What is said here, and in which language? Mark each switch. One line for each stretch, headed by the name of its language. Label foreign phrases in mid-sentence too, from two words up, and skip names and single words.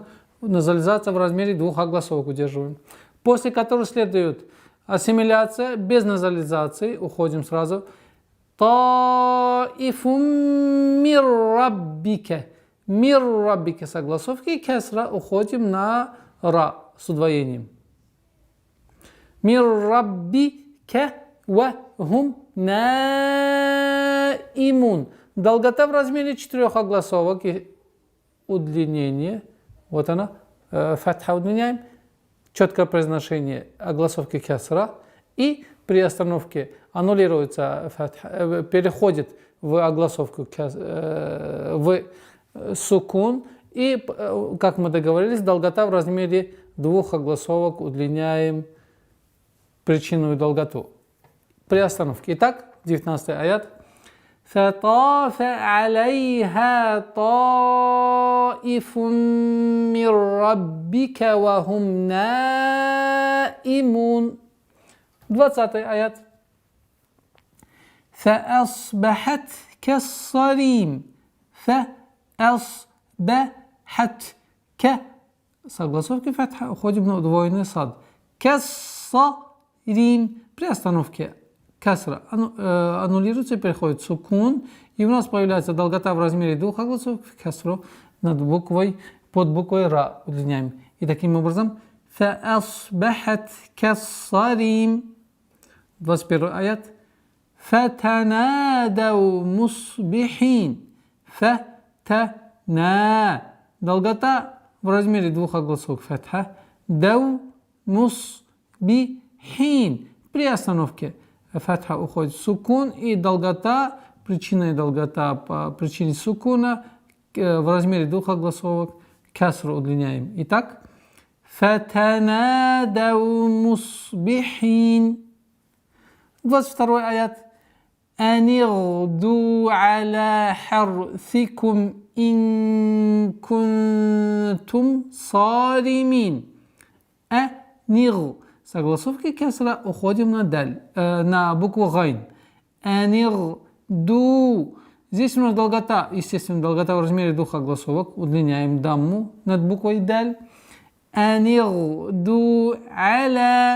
Russian: Назализация в размере двух огласовок удерживаем. После которой следует ассимиляция без назализации. Уходим сразу.
Arabic: طائف من ربك. من ربك
Russian: с огласовки кесра. Уходим на ра с удвоением.
Arabic: من ربك وهم نائمون.
Russian: Долгота в размере четырех огласовок и удлинение Вот она, фатха удлиняем, четкое произношение огласовки кесра, и при остановке аннулируется фатха, переходит в огласовку в сукун, и, как мы договорились, долгота в размере двух огласовок удлиняем причинную долготу при остановке. Итак, 19 аят.
Arabic: فطاف عليها طائف من ربك وهم نائمون. 20 аят. فأصبحت كالصريم.
Russian: فأصبحت с огласовки фатха уходим на удвоенный сад.
Arabic: Кассарим.
Russian: При остановке касра аннулируется, переходит сукун, и у нас появляется долгота в размере двух огласовок касру над буквой, под буквой ра удлиняем. И таким образом
Arabic: فأصبحت كالصريم. 21 аят. فَتَنَادَوْا مُصْبِحِينَ. فَتَنَا.
Russian: Долгота в размере двух огласовок фатха.
Arabic: دوا مصبحين.
Russian: При остановке фатха уходит в сукун, и долгота, причинная долгота по причине сукуна в размере двух огласовок касру удлиняем. Итак,
Arabic: فتنادوا مصبحين.
Russian: 22 аят.
Arabic: أن اغدوا على حرثكم إن كنتم صارمين. Аниг.
Russian: С огласовки кесра уходим на даль, на букву гайн.
Arabic: Анигду.
Russian: Здесь у нас долгота, естественно, долгота в размере двух огласовок. Удлиняем дамму над буквой даль.
Arabic: أن اغدوا على.